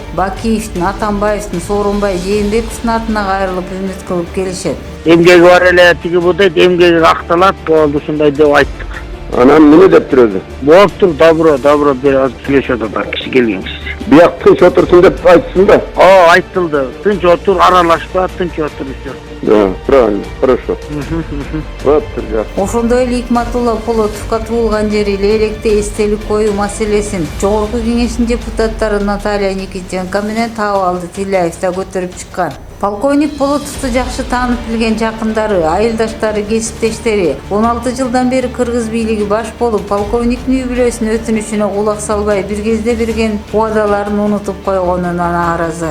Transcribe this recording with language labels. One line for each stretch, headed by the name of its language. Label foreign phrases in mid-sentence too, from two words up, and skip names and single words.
Kyrgyz: Бакиевдин, Атамбаевдин, Сооронбай, Жээнбековдун атына кайрылып үмүт кылып келишет. Эмгеги бар эле, тиги бу дейт, эмгеги акталат, болду ушундай деп айттык. Анан эмне дептир өзү? Болуптур, добро бир аз сүйлөшөт атат, киши келген киши. Бияк тынч отурсун деп айтсын да. Айтылды. Тынч отур, аралашпа, тынч отур все.
Russian: Да, правильно, хорошо. Вот,
Kyrgyz: Ошондой эле Икматулла Полотовго туулган жери Лейлекте эстелик коюу маселесин Жогорку Кеңештин депутаттары Наталья Никитенко менен Таабалды Тилляев да көтөрүп чыккан. Полковник Полотовду жакшы таанып билген жакындары, айылдаштары, кесиптештери 16 жылдан бери кыргыз бийлиги баш болуп, полковниктин үй бүлөсүнүн өтүнүчүнө кулак салбай, бир кезде берген убадаларын унутуп койгонуна нааразы.